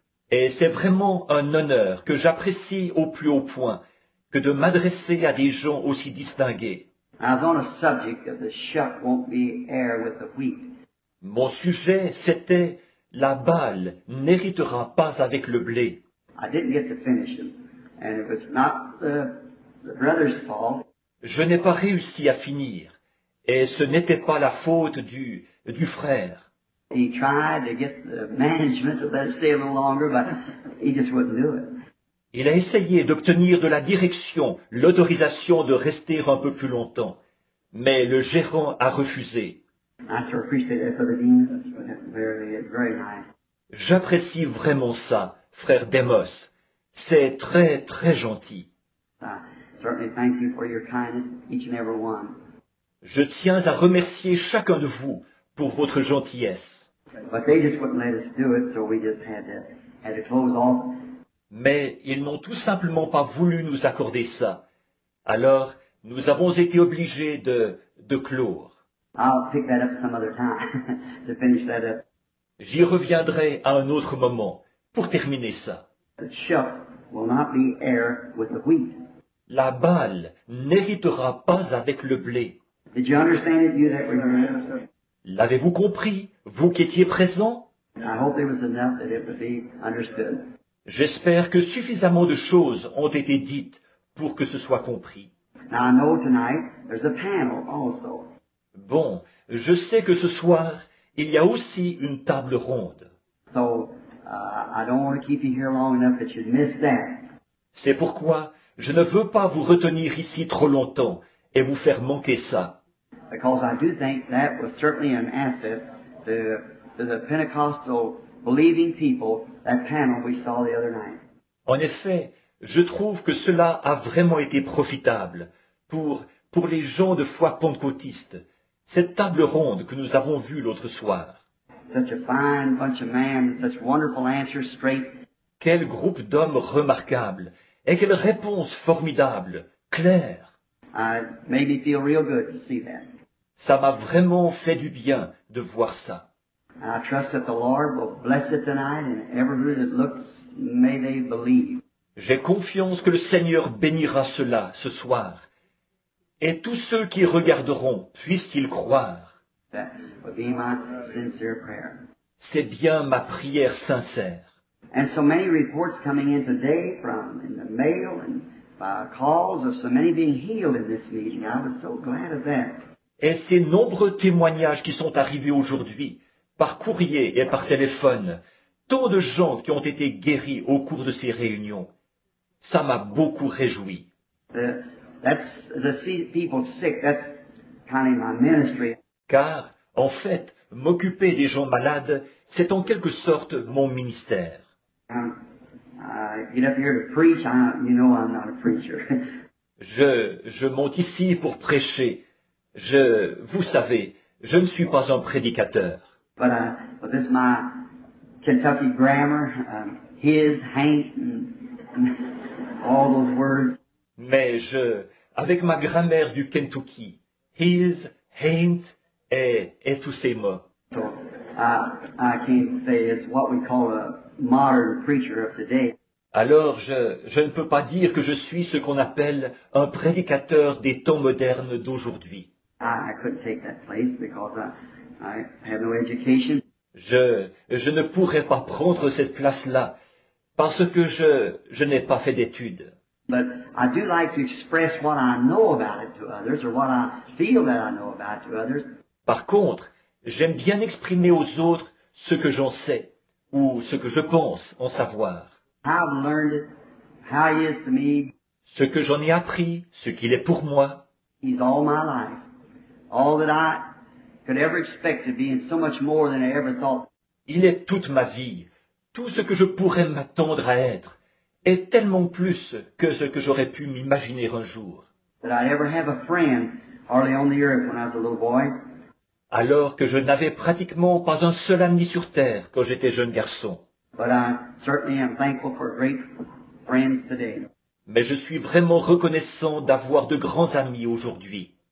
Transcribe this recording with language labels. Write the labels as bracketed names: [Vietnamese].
[French] Et c'est vraiment un honneur que j'apprécie au plus haut point que de m'adresser à des gens aussi distingués. [English] I was on a subject of the shuck won't be heir with the wheat. [French] Mon sujet, c'était « La balle n'héritera pas avec le blé ». [English] I didn't get to finish it, and it was not the brother's fault. [French] Je n'ai pas réussi à finir, et ce n'était pas la faute du frère. [English] He tried to get the management to let it stay a little longer, but he just wouldn't do it. [French] Il a essayé d'obtenir de la direction l'autorisation de rester un peu plus longtemps, mais le gérant a refusé. [English] I sure appreciate that, Brother Dean. That's very nice. [French] J'apprécie vraiment ça, frère Demos. C'est très, très gentil. [English] I certainly thank you for your kindness, each and every one. [French] Je tiens à remercier chacun de vous pour votre gentillesse. [English] But they just wouldn't let us do it, so we just had to close off. [French] Mais ils n'ont tout simplement pas voulu nous accorder ça. Alors, nous avons été obligés de clore. [English] I'll pick that up some other time to finish that up. [French] J'y reviendrai à un autre moment pour terminer ça. [English] The shuck will not be heir with the wheat. [French] La balle n'héritera pas avec le blé. [English] Did you understand it, you that were here? [French] L'avez-vous compris, vous qui étiez présents? [English] I hope there was enough that it would be understood. [French] J'espère que suffisamment de choses ont été dites pour que ce soit compris. [English] Now I know tonight there's a panel also. [French] Bon, je sais que ce soir, il y a aussi une table ronde. [English] So I don't want to keep you here long enough that you'd miss that. [French] C'est pourquoi je ne veux pas vous retenir ici trop longtemps et vous faire manquer ça. [English] Because I do think that was certainly an asset to the Pentecostal believing people, that panel we saw the other night. [French] En effet, je trouve que cela a vraiment été profitable pour les gens de foi pentecôtiste, cette table ronde que nous avons vue l'autre soir. [English] Such a fine bunch of men, such wonderful answers straight. [French] Quel groupe d'hommes remarquables et quelle réponse formidable, claire. [English] Made me feel real good to see that. [French] Ça m'a vraiment fait du bien de voir ça. [English] And I trust that the Lord will bless it tonight, and everyone that looks, may they believe. [French] J'ai confiance que le Seigneur bénira cela ce soir, et tous ceux qui regarderont puissent-ils croire. [English] That would be my sincere prayer. [French] C'est bien ma prière sincère. [English] And so many reports coming in today from in the mail and by calls of so many being healed in this meeting. I was so glad of that. [French] Et ces nombreux témoignages qui sont arrivés aujourd'hui, par courrier et par téléphone, tant de gens qui ont été guéris au cours de ces réunions, ça m'a beaucoup réjoui. [English] To see people sick, that's kind of my ministry. [French] Car, en fait, m'occuper des gens malades, c'est en quelque sorte mon ministère. [English] I get up here to preach. You know I'm not a preacher. [French] Je monte ici pour prêcher. Vous savez, je ne suis pas un prédicateur. [English] But this is my Kentucky grammar, his, ain't, and all those words. [French] Mais avec ma grammaire du Kentucky, [English] his, ain't, [French] et tous ces mots. [English] So I can't say it's what we call a modern preacher of today. [French] Alors je ne peux pas dire que je suis ce qu'on appelle un prédicateur des temps modernes d'aujourd'hui. [English] I couldn't take that place because I have no education. [French] Je ne pourrais pas prendre cette place-là parce que je n'ai pas fait d'études. [English] But I do like to express what I know about it to others, or what I feel that I know about it to others. [French] Par contre, j'aime bien exprimer aux autres ce que j'en sais ou ce que je pense en savoir. [English] How I've learned it, how he is to me. [French] Ce que j'en ai appris, ce qu'il est pour moi. [English] He's all my life. All that I could ever expect to be, and so much more than I ever thought. [French] Il est toute ma vie, tout ce que je pourrais m'attendre à être, et tellement plus que ce que j'aurais pu m'imaginer un jour. [English] That I'd ever have a friend hardly on the earth when I was a little boy. [French] Alors que je n'avais pratiquement pas un seul ami sur terre quand j'étais jeune garçon. [English] But I certainly am thankful for great friends today. [French] Mais je suis vraiment reconnaissant d'avoir de grands amis aujourd'hui.